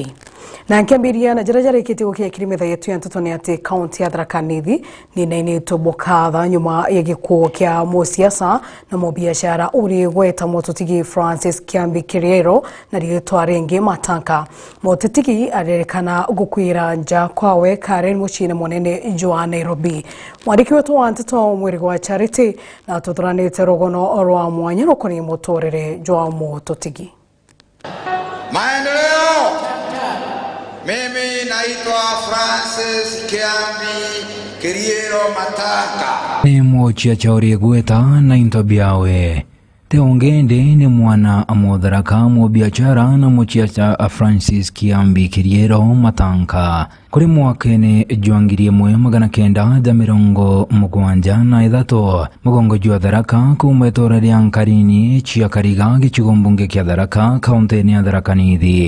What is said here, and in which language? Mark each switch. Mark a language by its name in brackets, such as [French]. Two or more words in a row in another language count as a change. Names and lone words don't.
[Tharaka] Na nkiambiria na jarajara ikitigo kia kirimetha yetu ya ntoto ni ati county ya Tharaka Nithi ni naini tobokatha nyuma ya gikuo kia musiasa na mubiashara uri gweta mototigi Francis Kiambi Kiriero na ritwa ringi Matanka. Mototigi arerekana gukwira nja kwawe Karen muchine monene jwa Nairobi. Mwariki wetu wa ntoto mwirigo wa Charity na tuturanite rogono orwa mwanya rukoni motorere jwa mototigi. [Swahili] Maendeleo. Mimi naitwa Francis Kiambi Kiriero Matanka. [Tharaka] Ni mochia chauri gweta na intobiawe. Teongende ni mwana amodharaka mubiachara na mochia cha Francis Kiambi Kiriero Matanka. Kuri mwakene juangirie mwe magana kenda da mirongo mugwanja na idhato mugongo jua Tharaka kumetora riankarini chia kariga gichigombunge kia Tharaka kaunti ya Tharaka Nithi.